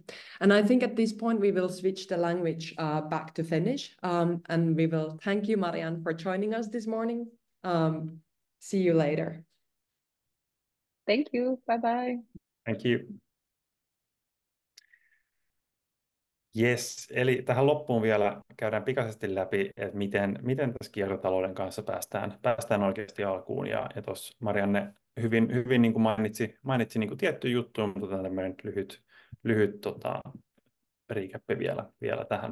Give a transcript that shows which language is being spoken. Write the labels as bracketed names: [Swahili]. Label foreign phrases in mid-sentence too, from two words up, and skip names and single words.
[English] And I think at this point, we will switch the language back to Finnish. And we will thank you, Marianne, for joining us this morning. See you later. Thank you. Bye-bye. Thank you. Yes, [Finnish] eli tähän loppuun vielä käydään pikaisesti läpi, että miten tässä kiertotalouden kanssa päästään oikeasti alkuun. Ja tuossa Marianne hyvin niin kuin mainitsi niin kuin tiettyjä juttuja, mutta tämmöinen lyhyt recap vielä tähän.